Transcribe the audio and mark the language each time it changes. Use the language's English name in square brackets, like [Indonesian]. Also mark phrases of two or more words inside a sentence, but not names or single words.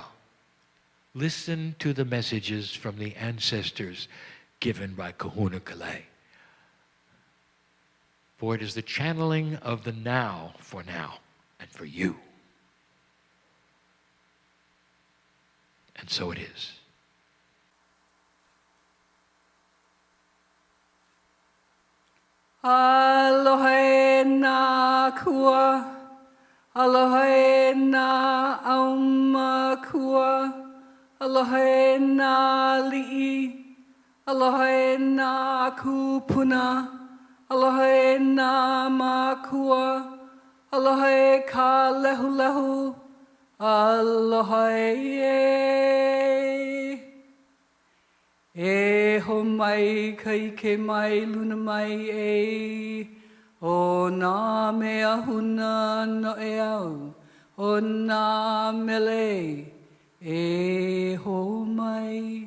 [English] Listen to the messages from the ancestors given by Kahuna Kalei. For it is the channeling of the now and for you. And so it is. [Hawaiian] Aloha na kua, aloha na auma kua, aloha na li'i, aloha na kupuna, aloha na makua, aloha ka lehu lehu, aloha e. E ho mai ka ike mai luna mai e. O nā mea huna no e au. O nā mele. E ho mai.